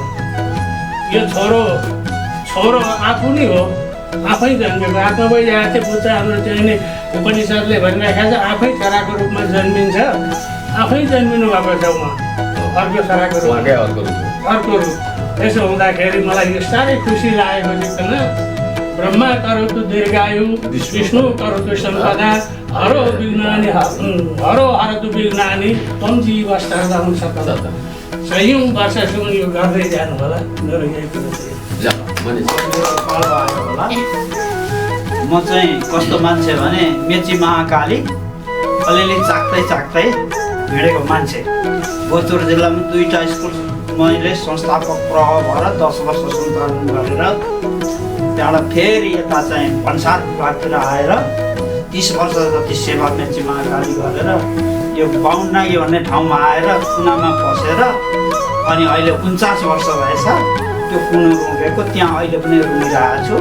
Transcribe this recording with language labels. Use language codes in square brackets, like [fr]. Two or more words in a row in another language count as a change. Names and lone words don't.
[ne] यो छोरो आफू नै हो, आफै जन्मेको आत्मा भइरहेको थियो पुत्र हाम्रो चाहिँ नि उपनिषद्ले भनिरहेको छ आफै छोराको रूपमा जन्मिन्छ, आफै जन्मिनु भएको छ उहाँ अर्को छोराको रूपमा अर्को रूप। त्यसो हुँदाखेरि मलाई यो साह्रै खुसी लागेको चाहिँ [sa] ब्रह्मा करोतु दीर्घायु विष्णु करोतु सम्पदा हरो विघ्नानि हरो हरतु विघ्नानि त्वं जीव सर्वं सकल। [ne] सयौँ वर्षसम्म यो गर्दै जानु होला। मेरो यही कुरो चाहिँ म चाहिँ कस्तो मान्छे भने मेची महाकाली अलिअलि चाख्दै हिँडेको मान्छे। भोजपुर जिल्लामा 2टा स्कुल मैले संस्थापक प्रह भएर 10 वर्ष सञ्चालन गरेर त्यहाँबाट फेरि यता चाहिँ भन्सार विभागतिर आएर 30 वर्ष जति सेवा मेची महाकाली गरेर यो बाहुन्नागी भन्ने ठाउँमा आएर कुनामा बसेर अनि अहिले 49 वर्ष भएछ त्यो कुनो रुँगेको त्यहाँ अहिले पनि रुँगिरहेको छु।